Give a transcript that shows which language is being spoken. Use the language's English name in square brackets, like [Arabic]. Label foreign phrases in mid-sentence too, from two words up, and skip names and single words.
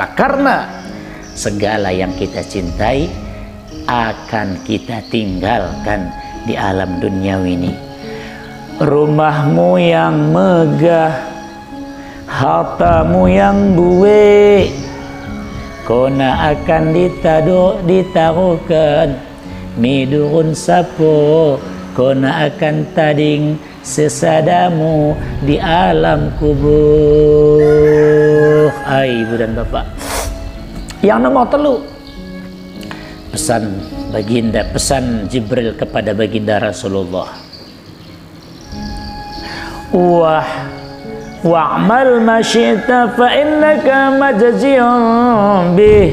[Indonesian] Karena segala yang kita cintai akan kita tinggalkan di alam duniawi ini. Rumahmu yang megah, hartamu yang buwe, kona akan ditaruhkan [Batak Karo] midurun sapo, [Indonesian] kona akan [Batak Karo] tading sesadamu [Indonesian] di alam kubur. Ibu dan bapak, yang nomor 3, pesan baginda, pesan Jibril kepada baginda Rasulullah. [Arabic] اعمل ما شئت فإنك مجزي به.